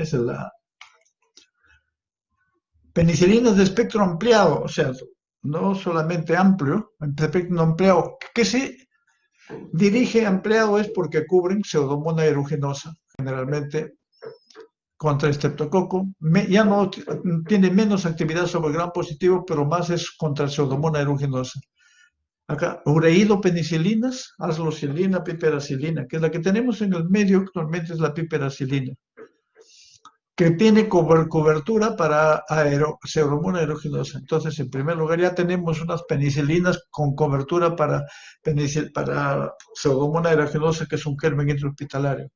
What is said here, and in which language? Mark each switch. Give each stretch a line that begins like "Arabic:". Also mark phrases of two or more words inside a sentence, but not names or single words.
Spanish: Esa es la penicilinas de espectro ampliado, o sea, no solamente amplio, espectro ampliado. ¿Qué se dirige ampliado? Es porque cubren Pseudomonas aeruginosa, generalmente contra Streptococo. Ya no tiene menos actividad sobre gram positivo, pero más es contra Pseudomonas aeruginosa. Acá, ureidopenicilinas, aslocilina, piperacilina, que es la que tenemos en el medio actualmente, es la piperacilina, que tiene cobertura para Pseudomonas aeruginosa. Entonces, en primer lugar, ya tenemos unas penicilinas con cobertura para Pseudomonas aeruginosa, que es un germen intrahospitalario.